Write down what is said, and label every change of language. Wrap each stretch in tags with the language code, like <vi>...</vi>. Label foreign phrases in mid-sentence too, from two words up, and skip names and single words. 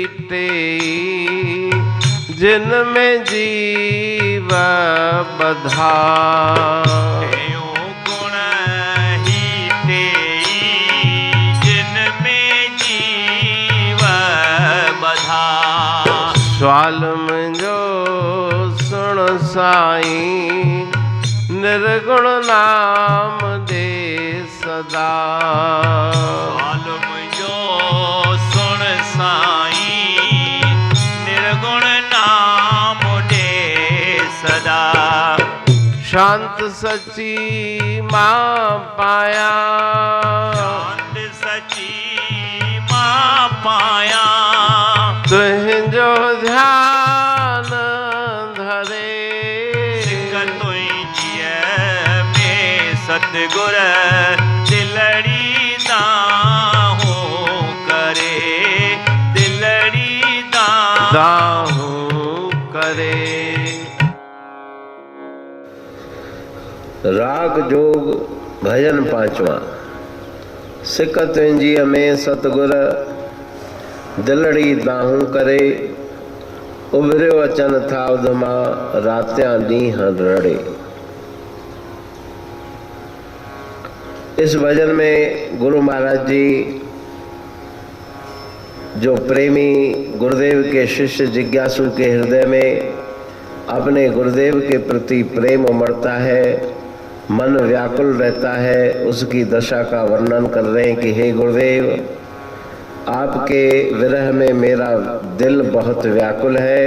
<sd>जिनमें जीव बधा। तेऊ गुण ही तेई जिनमें जीव बधा। स्वाल मुंहिंजो सुण साईं, निर्गुण नाम दे सदा। स्वाल मुंहिंजो सुण साईं, निर्गुण नाम दे सदा। शांत सची मां पाया, शांत सची मां पाया। तुंहिंजो ध्यान धरे, सिक तुंहिंजीअ में सतगुर दिलड़ी दाहूं करे, दिलड़ी दाहूं करे। राग जोग भजन पांचवा। सिक तुंहिंजीअ में सतगुर दिलड़ी दाहूं करे। उभरियो अचन था उधमा, रात्यां ॾींहं रड़े।</sd> <hi>इस भजन में गुरु महाराज जी जो प्रेमी गुरुदेव के शिष्य जिज्ञासु के हृदय में अपने गुरुदेव के प्रति प्रेम उमड़ता है, मन व्याकुल रहता है, उसकी दशा का वर्णन कर रहे हैं कि हे गुरुदेव, आपके विरह में मेरा दिल बहुत व्याकुल है।</hi>